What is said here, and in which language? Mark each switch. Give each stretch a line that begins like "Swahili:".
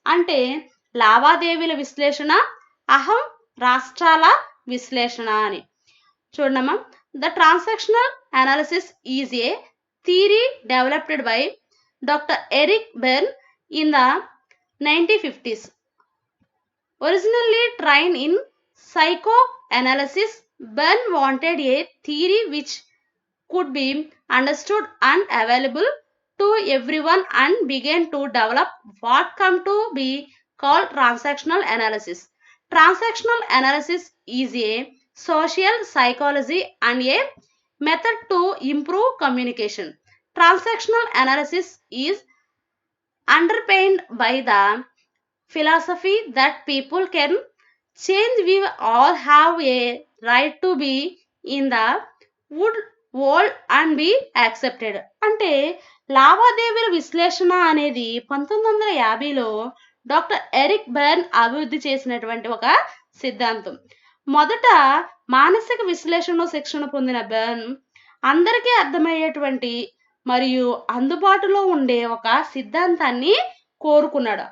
Telugu: అంటే లావాదేవీల విశ్లేషణ, అహం రాష్ట్రాల విశ్లేషణ అని. చూడమ్మా,
English: The transactional analysis is a theory developed by doctor Eric Berne in the 1950s. Originally trained in psychoanalysis, Bern wanted a theory which could be understood and available to everyone and began to develop what come to be called transactional analysis. Transactional analysis is a social psychology and a method to improve communication. Transactional analysis is underpinned by the philosophy that people can change. We all have a right to be in the world and be accepted.
Telugu: అంటే లావాదేవీల విశ్లేషణ అనేది 1950లో doctor Eric Bern అభివృద్ధి చేసినటువంటి ఒక సిద్ధాంతం. మొదట మానసిక విశ్లేషణలో శిక్షణ పొందిన బెర్న్ అందరికీ అర్థమయ్యేటువంటి మరియు అందుబాటులో ఉండే ఒక సిద్ధాంతాన్ని కోరుకున్నాడు.